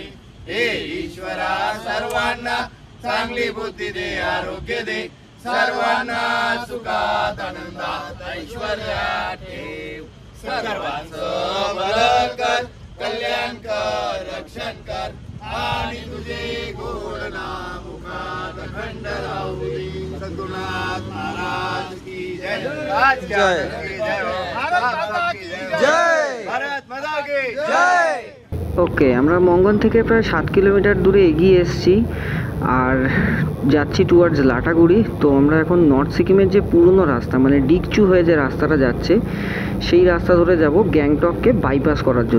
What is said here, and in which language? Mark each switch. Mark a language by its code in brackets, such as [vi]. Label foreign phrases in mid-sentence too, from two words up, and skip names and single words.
[mr] हे ईश्वरा, सर्वांना चांगली बुद्धी दे, आरोग्य दे, सर्वांना सुखात आनंदात ऐश्वर्यात ठेव, सर्वांचं भलं कर, कल्याण कर, रक्षण कर, आणि तुझे गोड नाम मुखात अखंड राहू दे. [hi] सद्गुरुनाथ महाराज की जय. जय. भारत माता की जय. भारत माता की জয়। [bn] ওকে, আমরা মঙ্গন থেকে প্রায় 7 কিলোমিটার দূরে এগিয়ে এসেছি, আর যাচ্ছি টুয়ার্ডস লাটাগুড়ি। তো আমরা এখন নর্থ সিকিমের যে পুরনো রাস্তা, মানে ডিকচু হয়ে যে রাস্তাটা যাচ্ছে, সেই রাস্তা ধরে যাব গ্যাংটককে বাইপাস করার জন্য।